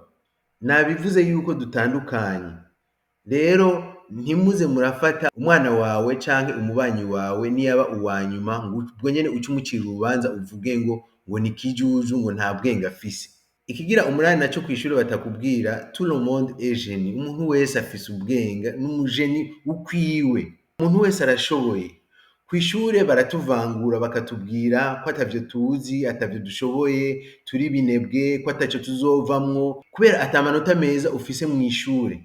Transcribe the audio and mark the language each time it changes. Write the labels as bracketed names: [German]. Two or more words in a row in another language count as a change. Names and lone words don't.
[Rundi] Nabivuze yuko dutandukanye. Rero ntimuze murafata umwana wawe canke umubanyi wawe niyaba uwa nyuma ngo ubwo nyene uce umucira urubanza uvuge ngo ni kijuju, ngo nta bwenge afise. Ikigira umunani naco kw'ishure batakubwira, [French] tout le monde est génie. [Rundi] Umuntu wese afise ubwenge, n'umujeni ukwiwe. Umuntu wese arashoboye. Kw'ishure baratuvangura bakatubwira ko atavyo tuzi, atavyo dushoboye, turi binebwe, ko ataco tuzovamwo, kubera ata manota meza ufise mw'ishure.